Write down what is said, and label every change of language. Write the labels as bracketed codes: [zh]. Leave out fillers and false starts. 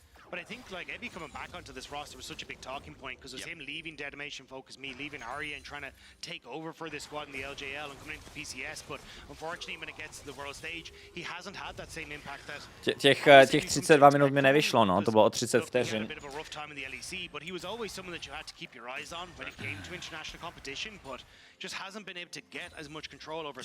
[en] But I think like Evi coming back onto this roster was such a big talking point because it was him leaving Detonation Focus Me, leaving Arya and trying to take over for this squad in the LJL and coming into the PCS, but unfortunately when it gets to the world stage, he hasn't had that same impact that [cs] těch 32 minut mi nevyšlo, no, to bylo o 30 vteřin. [en] But he was always someone that you had to keep your eyes on when it came to international competition, but just hasn't been able to get as much control over.